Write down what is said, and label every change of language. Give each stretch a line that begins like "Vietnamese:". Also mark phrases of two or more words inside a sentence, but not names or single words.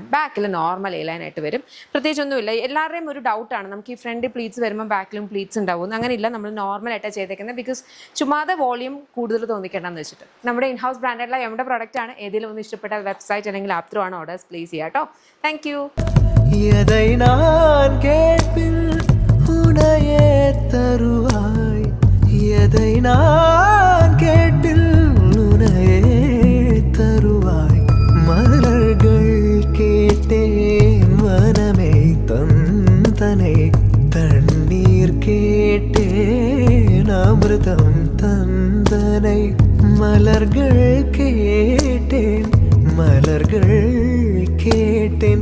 Malayalam: ബാക്കിൽ നോർമൽ എലൈനായിട്ട് വരും. പ്രത്യേകിച്ചൊന്നുമില്ല. എല്ലാവരുടെയും ഒരു ഡൗട്ടാണ് നമുക്ക് ഈ
English: front pleats
Malayalam: വരുമ്പോൾ ബാക്കിലും പ്ലീറ്റ്സ് ഉണ്ടാവും. അങ്ങനെയില്ല, നമ്മൾ നോർമലായിട്ടാണ് ചെയ്തേക്കുന്നത്. ബിക്കോസ് ചുമ്മാതെ വോളിയം കൂടുതൽ തോന്നിക്കേണ്ടെന്ന് വെച്ചിട്ട് നമ്മുടെ ഇൻഹൗസ് ബ്രാൻഡായിട്ടുള്ള നമ്മുടെ പ്രോഡക്റ്റ് ആണ്. ഏതെങ്കിലും ഒന്ന് ഇഷ്ടപ്പെട്ട വെബ്സൈറ്റ് അല്ലെങ്കിൽ ആപ്പ് ത്രൂ ആണ്
English: orders place
Malayalam: ചെയ്യുക കേട്ടോ.
English: Thank you.
Tamil: நான் கேட்டில் உனையே தருவாய் மலர்கள் கேட்டேன் மனமே தந்தனை தண்ணீர் கேட்டேன் அமிர்தம் தந்தனை மலர்கள் கேட்டேன் மலர்கள் கேட்டேன்